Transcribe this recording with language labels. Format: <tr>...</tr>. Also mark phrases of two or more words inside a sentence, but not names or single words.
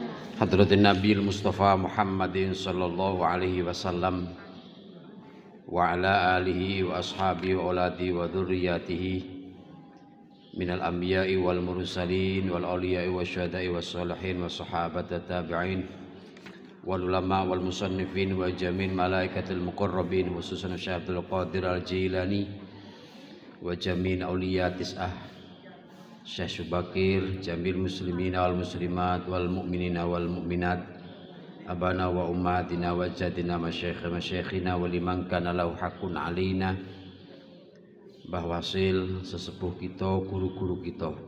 <ar>حضرة النبي المصطفى محمد صلى الله عليه وسلم وعلى آله وأصحابه وأولاده وذرياته من الأنبياء والمرسلين والأولياء والشهداء والصالحين والصحابة والتابعين والعلماء وال المصنفين وجميع الملائكة المقربين خصوصا شيخ عبد القادر الجيلاني وجميع أولياء تسعة شيخ Subakir جميع المسلمين والمسلمات والمؤمنين والمؤمنات آبائنا وأمهاتنا وأجدادنا ومشايخنا ولمن كان له حق علينا Mbah Wasil</ar> <id>sesepuh kita, guru-guru kita.</id>